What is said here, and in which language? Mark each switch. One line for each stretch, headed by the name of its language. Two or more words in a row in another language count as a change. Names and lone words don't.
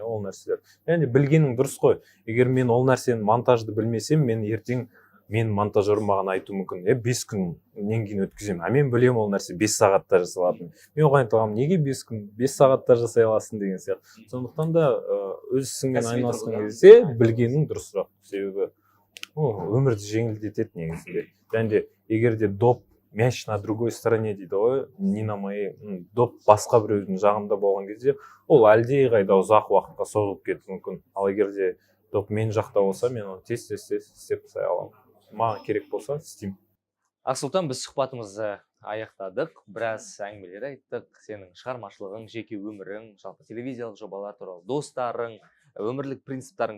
Kazakh: ол нәрселер және білгенің дұрыс қой егер мен ол нәрсені монтажды білмесем мен ертең мен монтажерім маған айтуы мүмкін 5 күннен кейін өткіземін мен білемін ол нәрсе 5 сағатта жасалатынын мен оған айтамын неге 5 күн 5 сағатта жасай аласың деген сияқты сондықтан да өз ісіңмен айналысқан кезде білгенің дұрысырақ себебі өмірді жеңілдетеді негізінде және де егер де доп
Russian: мяч на другой стороне
Kazakh: дейді ғой
Russian: не на моей
Kazakh: доп басқа біреудің жағында болған кезде ол әлдеқайда ұзақ уақытқа созылып кетуі мүмкін ал егер де доп мен жақта болса мен оны тез істеп тастай аламын маған керек болса істеймін Ақсұлтан біз сұхбатымызды аяқтадық біраз әңгімелер айттық сенің шығармашылығың жеке өмірің жалпы телевизиялық жобалар туралы достарың өмірлік принциптарың